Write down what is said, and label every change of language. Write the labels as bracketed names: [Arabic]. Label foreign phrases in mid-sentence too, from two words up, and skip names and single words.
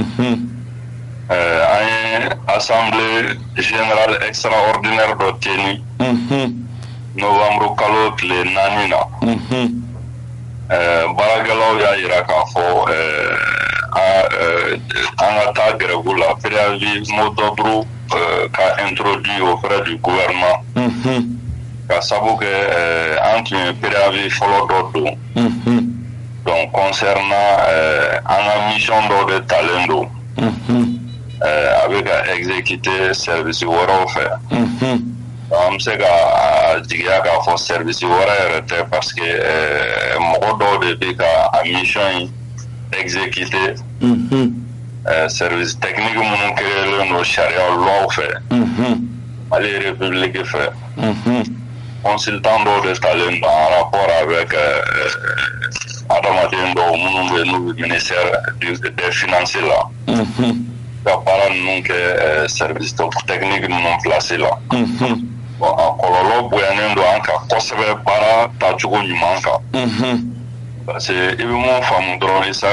[Bambara] An ye [French] assemblée générale extraordinaire [Bambara] dɔ teni novembre kalo tile 4 na. Baarakɛlaw y'a yira k'a fɔ an ka taa grève la [French] préavis mot d'ordre [Bambara] ka [French] introduit auprès du gouvernement. [Bambara] Ka sabu kɛ an tun ye préavis fɔlɔ dɔ don. [French] Donc concernant [Bambara] an ka mission dɔ de talen don. a bɛ ka exécuter service wɛrɛw fɛ an bɛ se ka jigiya k'a fɔ service wɛrɛ yɛrɛ tɛ [French] parce que [Bambara] mɔgɔ dɔw de bɛ ka a mission in exécuter [French] service technique [Bambara] minnu créelen don sariya loi fɛ Mali république fɛ consultant dɔw de talen don [French] en rapport avec [Bambara] adamaden dɔw minnu bɛ n'u bɛ [French] ministère des finances [Bambara] la ka baara ninnu kɛ [French] service technique [Bambara] ninnu placé la a kɔlɔlɔ bonyanen don an kan kosɛbɛ baara tacogo ɲuman kan [French] parce que [Bambara] i bɛ mun faamu dɔrɔn Isa